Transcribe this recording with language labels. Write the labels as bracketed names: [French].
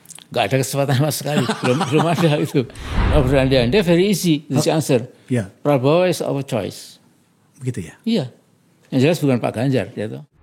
[Indonesian] Nggak ada kesempatan sama sekali, belum ada itu. Kalau berandai-andai [English] very easy, this answer. [Indonesian] Ya. [English] Prabowo is our choice. [Indonesian] Begitu ya? Iya, yang jelas bukan Pak Ganjar, gitu.